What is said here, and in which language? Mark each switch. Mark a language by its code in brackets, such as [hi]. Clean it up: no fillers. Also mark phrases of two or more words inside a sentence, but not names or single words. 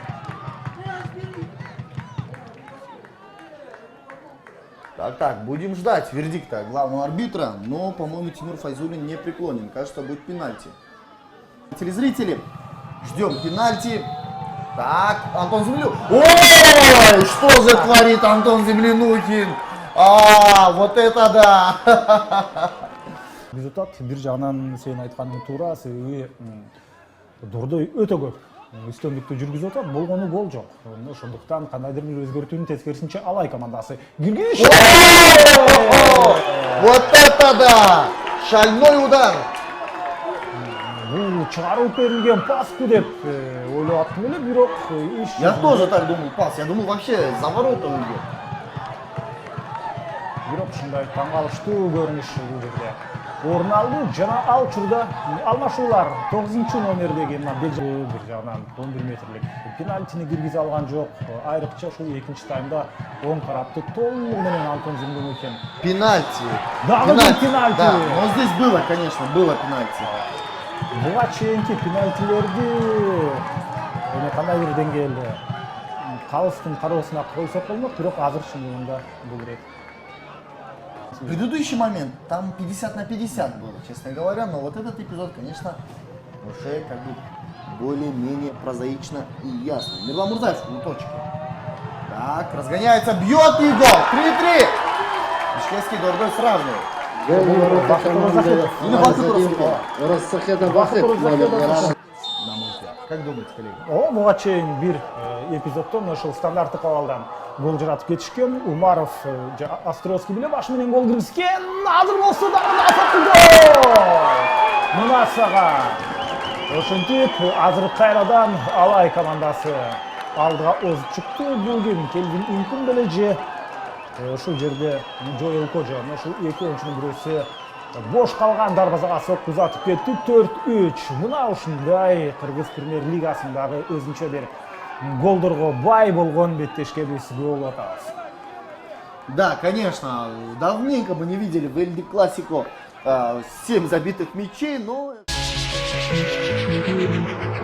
[ru] Так, будем ждать вердикта главного арбитра, но, по-моему, Тимур Файзуллин не преклонен. Кажется, будет пенальти. Телезрители, ждем пенальти. Так, Антон Землянухин. Ой, что же творит Антон Землянухин? Вот это да! [ky] Результат бир жагынан сен айтканың туура, себеби Дордой өтө көп үстөмдүктү жүргүзүп атат, болгону гол жок. Ошондуктан кандайдыр бир өзгөртүүнүн тескерисинче Алай командасы киргизишти. [ru] Вот это да! Шальной удар! [ky] Бул чыгарып берилген паску деп ойлоп аттым эле, бирок [ru] Я тоже так думал, пас. Я думал, вообще за ворота уйдет. [ky] Бирок ушундай таң калыштуу көрүнүш бул жерде орун алды. Жана ал учурда алмашуулар 9 номердеги мына бир жагынан 11 метрлик пенальтини киргизе алган жок. Айрыкча ушул экинчи таймда оң тарапты толугу менен Антон Землянухин. Пенальти. Дагы бир пенальти. [ru] Да, но здесь было, конечно, было пенальти. [ky] Буга чейинки пенальтилерди кандайдыр деңгээлде калыстын кароосуна койсок болмок, бирок азыр чындыгында бул рет. [ru] Предыдущий момент, там 50 на 50 было, честно говоря, но вот этот эпизод, конечно, уже как бы более-менее прозаично и ясно. Мирлан Мурзаев в точке. Так, разгоняется, бьет и гол. 3-3. Бишкекский Дордой сравнивает. Или Бахыт Расакова. Как думаете, коллеги? [ky] Буга чейин бир эпизоддон ошол стандарттык абалдан гол жаратып кетишкен. Умаров Островский менен башы менен гол киргизген. Азыр болсо дагы гол! Мына сага. Ошентип азыр кайрадан Алай командасы алдыга озуп чыкты. Бул Келвин Инкум беле же ушул жерде Джоэл Коджа, ушул эки оюнчунун бирөөсү бош калган дарбазага сокку узатып кетти. 4-3. Мына ушундай Кыргыз премьер лигасындагы өзүнчө бир голдорго бай болгон беттешке биз күбө болуп атабыз. [ru] Да, конечно, давненько мы не видели в Эльде Классико 7 забитых мячей, но...